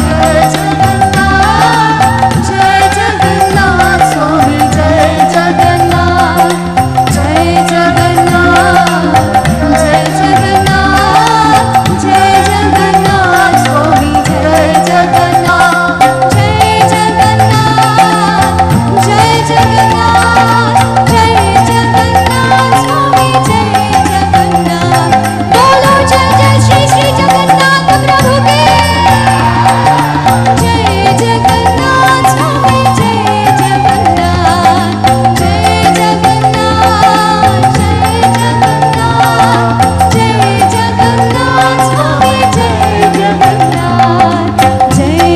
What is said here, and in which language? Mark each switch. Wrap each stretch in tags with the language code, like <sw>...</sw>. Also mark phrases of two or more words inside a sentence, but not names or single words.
<bn>জয় জগন্নাথ জয় জগন্নাথ স্বামী জয় জগন্নাথ জয় জগন্নাথ জয় জগন্নাথ জয় জগন্নাথ স্বামী জয় জগন্নাথ জয় জগন্নাথ জয় জগন্নাথ জয় জগন্নাথ স্বামী জয় জগন্নাথ।</bn> <hi>बोलो जय जय श्री श्री जगन्नाथ प्रभु के जय जगन्नाथ स्वामी जय जगन्नाथ जय जगन्नाथ जय जगन्नाथ जय जगन्नाथ स्वामी जय जगन्नाथ जय</hi>